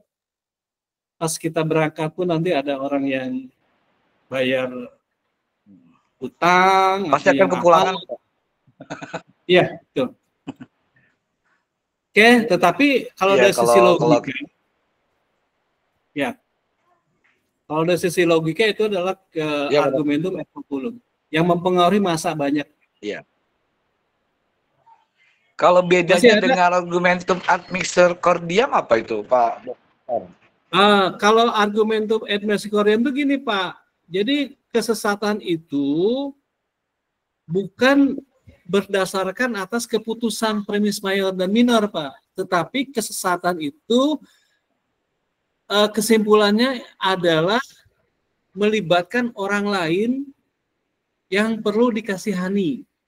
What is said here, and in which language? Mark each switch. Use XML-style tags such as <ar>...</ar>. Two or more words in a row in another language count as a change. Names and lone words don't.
<id>Pas kita berangkat pun nanti ada orang yang bayar utang, Pasti akan kepulangan. Iya, betul. Oke, tetapi kalau dari sisi logika, ya, kalau dari sisi logika itu adalah</id> <la>argumentum et populum</la> <id>yang mempengaruhi massa banyak. Iya. Kalau bedanya dengan</id> <la>argumentum ad misericordiam</la> <id>apa itu, Pak? Kalau</id> <la>argumentum ad misericordiam</la> <id>itu gini, Pak. Jadi kesesatan itu bukan berdasarkan atas keputusan premis mayor dan minor, Pak. Tetapi kesesatan itu kesimpulannya adalah melibatkan orang lain yang perlu dikasihani.</id>